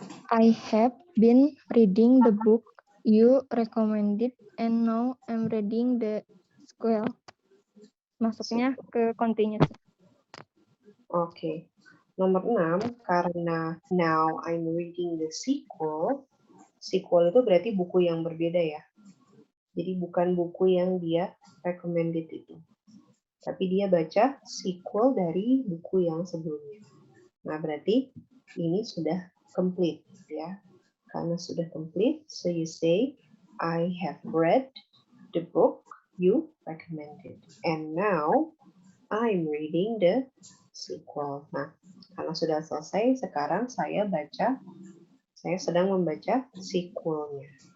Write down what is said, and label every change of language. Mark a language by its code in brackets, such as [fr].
[en] I have been reading the book you recommended and now I'm reading the sequel. [id] Masuknya ke continuous. Oke. Nomor 6, karena [en] now I'm reading the sequel. [id] Sequel itu berarti buku yang berbeda ya. Jadi bukan buku yang dia recommended itu. Tapi dia baca sequel dari buku yang sebelumnya. Nah, berarti ini sudah complete ya. Karena sudah complete, [en] so you say, I have read the book you recommended. And now, I'm reading the sequel. [id] Nah, karena sudah selesai, sekarang saya sedang membaca sequelnya.